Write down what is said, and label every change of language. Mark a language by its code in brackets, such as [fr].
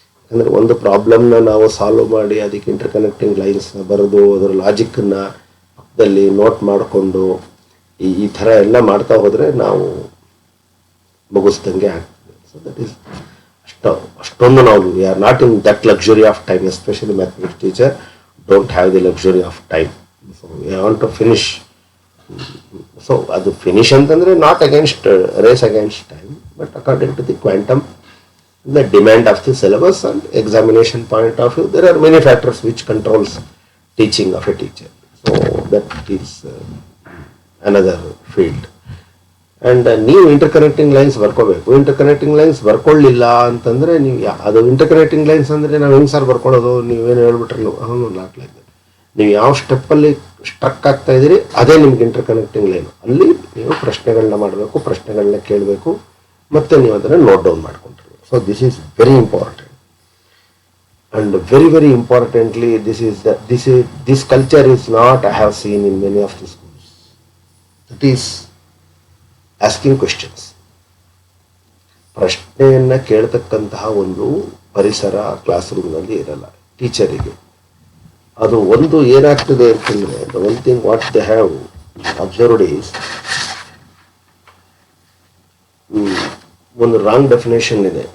[kn] ಅಂದರೆ ಒಂದು ಪ್ರಾಬ್ಲಮ್ನ ನಾವು ಸಾಲ್ವ್ ಮಾಡಿ ಅದಕ್ಕೆ ಇಂಟರ್ಕನೆಕ್ಟಿಂಗ್ ಲೈನ್ಸ್ನ ಬರೆದು ಅದರ ಲಾಜಿಕ್ಕನ್ನು ಪಕ್ಕದಲ್ಲಿ ನೋಟ್ ಮಾಡಿಕೊಂಡು ಈ ಥರ ಎಲ್ಲ ಮಾಡ್ತಾ ಹೋದರೆ ನಾವು ಮುಗಿಸ್ದಂಗೆ ಆಗ್ತದೆ. [en] so that is [kn] ಅಷ್ಟೊಂದು ನಾವು [en] We are not in that luxury of time. Especially mathematics teacher don't have the luxury of time. So we want to finish. So ಅದು finish ಅಂತಂದರೆ not against race against time, But according to the quantum, the demand of the syllabus and examination point of view, there are many factors which controls teaching of a teacher. So that is another field. [kn] And ನೀವು ಇಂಟರ್ಕನೆಕ್ಟಿಂಗ್ lines ಬರ್ಕೋಬೇಕು. ಇಂಟರ್ಕನೆಕ್ಟಿಂಗ್ lines ಬರ್ಕೊಳ್ಳಿಲ್ಲ ಅಂತಂದರೆ ನೀವು ಅದು ಇಂಟರ್ಕನೆಕ್ಟಿಂಗ್ lines ಅಂದರೆ ನಾವು ಹೆಂಗೆ sir ಬರ್ಕೊಳ್ಳೋದು, ನೀವೇನು ಹೇಳ್ಬಿಟ್ರೆ [en] Not like that. [kn] ನೀವು ಯಾವ ಸ್ಟೆಪ್ಪಲ್ಲಿ ಸ್ಟ್ರಕ್ ಆಗ್ತಾ ಇದ್ದೀರಿ ಅದೇ ನಿಮ್ಗೆ ಇಂಟರ್ಕನೆಕ್ಟಿಂಗ್ ಲೈನು. ಅಲ್ಲಿ ನೀವು ಪ್ರಶ್ನೆಗಳನ್ನ ಮಾಡಬೇಕು, ಪ್ರಶ್ನೆಗಳನ್ನ ಕೇಳಬೇಕು, ಮತ್ತು ನೀವು ಅದನ್ನು note down ಮಾಡ್ಕೊಂಡಿರ್ಬೇಕು. [en] So this is very important. And very, very importantly, this culture is not I have seen in many of the schools. It is asking questions. [kn] ಪ್ರಶ್ನೆಯನ್ನ ಕೇಳ್ತಕ್ಕಂತಹ ಒಂದು ಪರಿಸರ ಕ್ಲಾಸ್ ರೂಮ್ನಲ್ಲಿ ಇರಲ್ಲ ಟೀಚರಿಗೆ. ಅದು ಒಂದು ಏನಾಗ್ತದೆ ಅಂತಂದ್ರೆ, [en] the one thing what they have observed is, [kn] ಒಂದು ರಾಂಗ್ ಡೆಫಿನೇಷನ್ ಇದೆ.